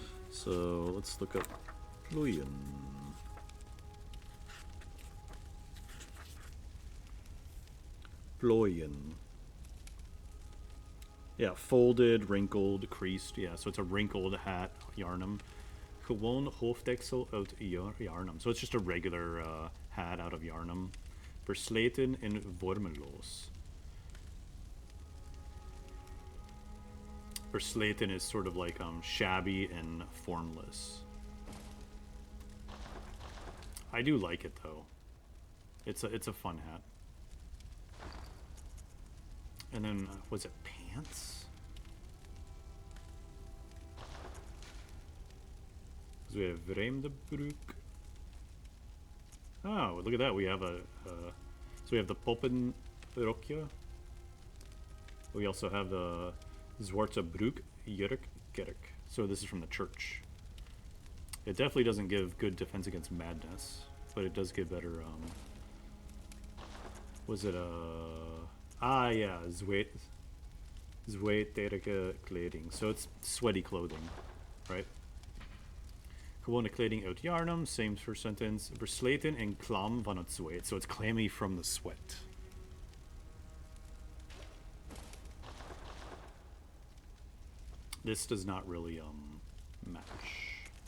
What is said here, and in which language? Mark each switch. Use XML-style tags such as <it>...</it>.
<en>So let's look up plooien.</en> <nl>Plooien.</nl> <en>Yeah, folded, wrinkled, creased. Yeah, so it's a wrinkled hat, yarnum.</en> <nl>Gewoon hoofddeksel uit yarnum.</nl> <en>So it's just a regular hat out of yarnum.</en> <nl>Versleten en vormeloos.</nl> <en>Versleten is sort of like shabby and formless. I do like it though. It's a fun hat. And then was it pants? So we have vreemde broek. Oh, look at that. We have so we have the poppenrokje. We also have the zwarte broek, jurk, kerk. So this is from the church. It definitely doesn't give good defense against madness, but it does give better, was it yeah, zweterige kleding. So it's sweaty clothing, right?</en> <nl>Gewone kleding uit yarnum,</nl> <en>same first sentence.</en> <nl>Versleten en klam van het zweet.</nl> <en>So it's clammy from the sweat. This does not really match.</en>